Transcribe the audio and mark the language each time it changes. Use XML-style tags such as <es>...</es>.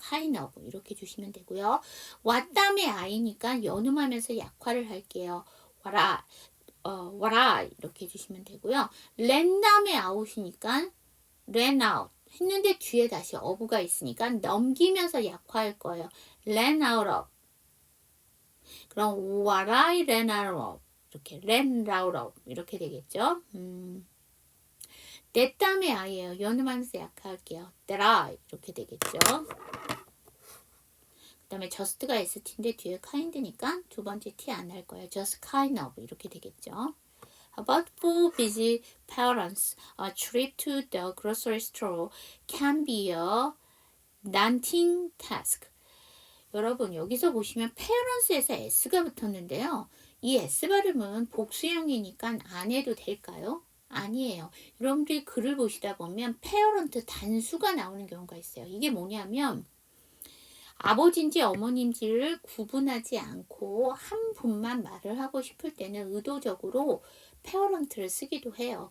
<en>kind of</en> <ko>이렇게 주시면 되고요. what 다음에 I니까 연음하면서 약화를 할게요.</ko> <en>what I</en> <ko>이렇게 해주시면 되고요. ran 다음에 out이니까</ko> <en>ran out</en> <ko>했는데 뒤에 다시 어부가 있으니까 넘기면서 약화할 거예요.</ko> <en>ran out of. 그럼 what I ran out of. 이렇게 ran out of.</en> <ko>이렇게 되겠죠. that 다음에 I예요. 연음하면서 약화할게요.</ko> <en>that I.</en> <ko>이렇게 되겠죠. 그 다음에 just가 ST인데 뒤에 kind니까 두 번째 T 안 할 거예요.</ko> <en>just kind of.</en> <ko>이렇게 되겠죠.</ko> <en>About for busy parents, a trip to the grocery store can be a daunting task.</en> <ko>여러분 여기서 보시면 parents에서 s가 붙었는데요. 이 s 발음은 복수형이니까 안 해도 될까요? 아니에요. 여러분들이 글을 보시다 보면 parent 단수가 나오는 경우가 있어요. 이게 뭐냐면 아버지인지 어머님인지를 구분하지 않고 한 분만 말을 하고 싶을 때는 의도적으로 페어런트를 쓰기도 해요.</ko>